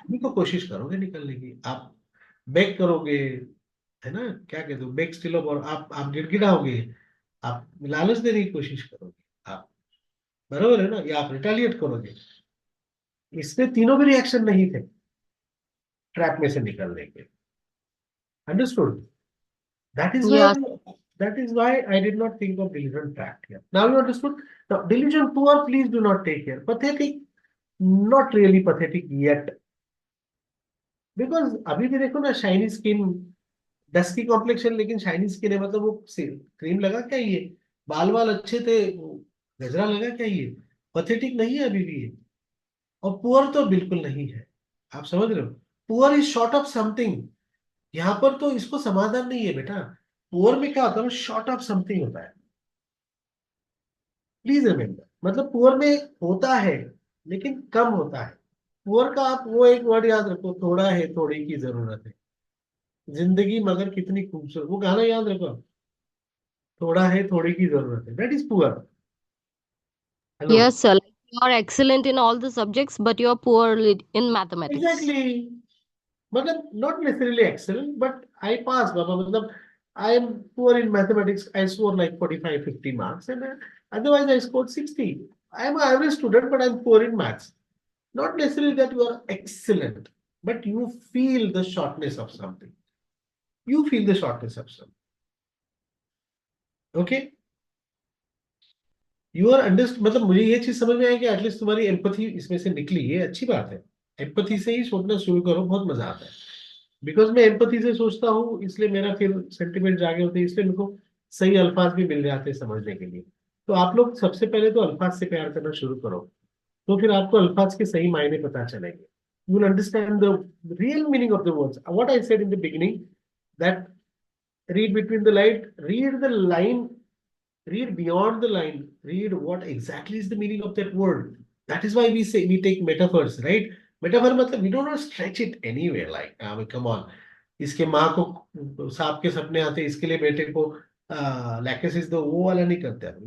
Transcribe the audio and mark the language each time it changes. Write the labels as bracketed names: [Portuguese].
[Hindi] भी तो कोशिश करोगे निकलने की, आप बेक करोगे, है ना, क्या कहते हो, बेक स्टिल और आप गिड़गिड़ाओगे, आप लालच देने की कोशिश करोगे, आप, बराबर है ना, या आप रिटेलिएट करोगे। इसमें तीनों भी रिएक्शन नहीं थे ट्रैप में से निकलने के। [English] Understood? That is Yeah. Where, that is why I did not think of delusion tract here. Now you understood. Now delusion poor, please do not take here. Pathetic, not really pathetic yet, because [Hindi] अभी भी देखो ना, shiny skin, dusky complexion, लेकिन shiny skin है, मतलब वो cream लगा क्या ये, बाल वाल अच्छे थे, वो गजरा लगा क्या ये, पथेटिक नहीं है अभी भी ये। और पुअर तो बिल्कुल नहीं है, आप समझ रहे हो? [English] poor is short of something, [Hindi] यहाँ पर तो इसको समाधान नहीं है बेटा। पुअर में क्या होता है, [English] short of something [Hindi] होता है, [English] Please remember. [Hindi] मतलब पुअर में होता है लेकिन कम होता है। पुअर का आप वो एक वर्ड याद रखो, थोड़ा है थोड़ी की जरूरत है, जिंदगी मगर कितनी खूबसूरत, वो गाना याद रखो, थोड़ा है थोड़ी की जरूरत है, [English] That is poor. Hello, Yes, sir. Like, you are excellent in all the subjects, but you are poor in mathematics. Exactly, मतलब not necessarily excellent but I pass बाबा, मतलब I am poor in mathematics, I score like 45-50 marks and otherwise I scored 60. I am an average student but I'm poor in maths. Not necessarily that you are excellent, but you feel the shortness of something. You feel the shortness of something. Okay? You are understand, [Hindi] मतलब मुझे ये चीज समझ में आया कि at least तुम्हारी empathy इसमें से निकली, ये अच्छी बात है। एम्पथी से ही सोचना शुरू करो, बहुत मजा आता है। बिकॉज मैं एम्पथी से सोचता हूँ, इसलिए मेरा फिर सेंटिमेंट जागे होते हैं, इसलिए मेरे को सही अल्फाज भी मिल जाते हैं समझने के लिए। तो आप लोग सबसे पहले तो अल्फाज से प्यार करना शुरू करो, तो फिर आपको अल्फाज के सही मायने पता चलेंगे। [English] You will understand the real meaning of the words, what I said in the beginning, that read between the line, read the line, read beyond the line, read what exactly is the meaning of that word. That is why we take metaphors, right? Metaphor मतलब we do not stretch it anywhere. Like, I mean, come on. [Hindi] इसके माँ को सांप के सपने आते, इसके लिए बेटे को लैकेसिस दो, वो वाला नहीं करते.